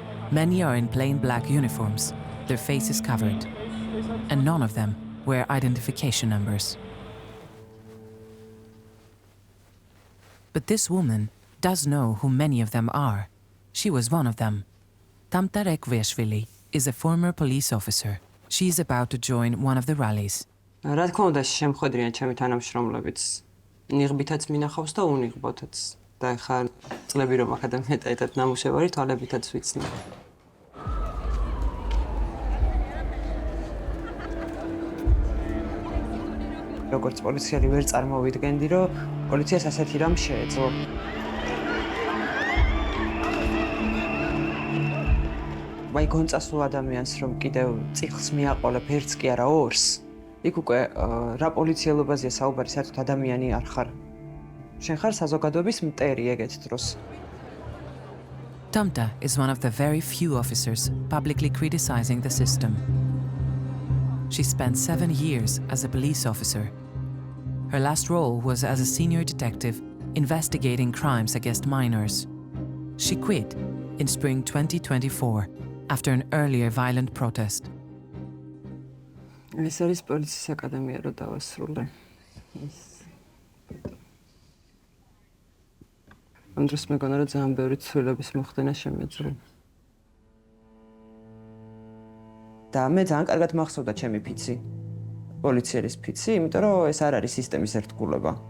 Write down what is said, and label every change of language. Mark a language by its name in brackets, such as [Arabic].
[English] Many are in plain black uniforms, their faces covered, and none of them wear identification numbers. But this woman does know who many of them are. She was one of them. Tamta Rekveshvili is a former police officer. She is about to join one of the rallies. [Georgian] რა თქმა უნდა, შემხედრიან ჩემი თანამშრომლებიც. ნიღბითაც მინახავს და უნიღბოთაც. და ხა წლები რომ აქ ადამიანთა ერთად ნამუშევარი თვალებითაც ვიცნი. როგორც პოლიციელი ვერ წარმოვიდგენდი, რომ პოლიციას ასეთი რამ შეეძლო. ვაი გონწასულ ადამიანს რომ კიდევ წიხლს მიაყოლებ ერთს კი არა ორს. იქ უკვე რა პოლიციელობაზეა საუბარი, საერთოდ ადამიანი არ ხარ. შენ ხარ საზოგადოების მტერი ეგეთ დროს. [English] Tamta is one of the very few officers publicly criticizing the system. She spent 7 years as a police officer. Her last role was as a senior detective investigating crimes against minors. She quit in spring 2024 after an earlier violent protest. [Georgian] ეს არის პოლიციის აკადემია, რო დავასრულე. ამ დროს მეგონა, რომ ძალიან ბევრი ცვლილების მოხდენა შემეძლო. და მე ძალიან კარგად მახსოვდა ჩემი ფიცი. პოლიციის ფიცი, იმიტომ რომ ეს არ არის სისტემის ერთგულება.